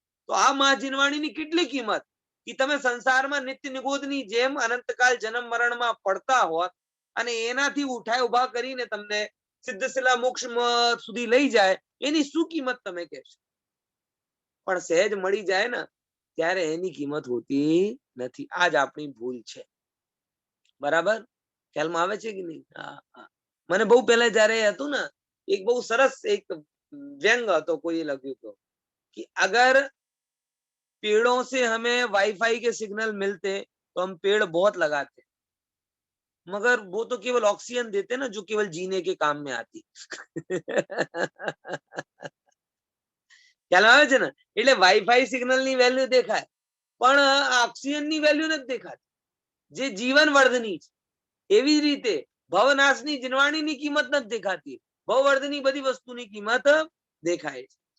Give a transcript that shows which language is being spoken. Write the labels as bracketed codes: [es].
[gu] તો આ મા જીનવાણીની કેટલી કિંમત કે તમે સંસારમાં નિત્ય નિગોદની જેમ અનંતકાલ જન્મ મરણમાં પડતા હોત અને એનાથી ઉઠાય ઉભા કરીને તમને સિદ્ધશિલા મોક્ષ સુધી લઈ જાય, એની શું કિંમત તમે કહેશો? પણ સહેજ મળી જાય ને ત્યારે એની કિંમત હોતી નથી. આ જ આપણી ભૂલ છે. બરાબર ખ્યાલમાં આવે છે કે નહીં? મને બહુ પહેલા જયારે હતું ને, એક બહુ સરસ એક વ્યંગ હતો, કોઈ લખ્યું હતો [hi] कि अगर पेड़ों से हमें वाईफाई के सिग्नल मिलते तो हम पेड़ बहुत लगाते, मगर वो तो केवल ऑक्सीजन देते ना जो केवल जीने के काम में आती. [gu] ખ્યાલ આવે છે ને? એટલે વાઈફાઈ સિગ્નલ ની વેલ્યુ દેખાય, પણ ઓક્સિજન ની વેલ્યુ નથી દેખાતી, જે જીવન વર્ધની છે. એવી જ રીતે ભવનાશની જીનવાણીની કિંમત નથી દેખાતી, ભવવર્ધની બધી વસ્તુની કિંમત દેખાય છે.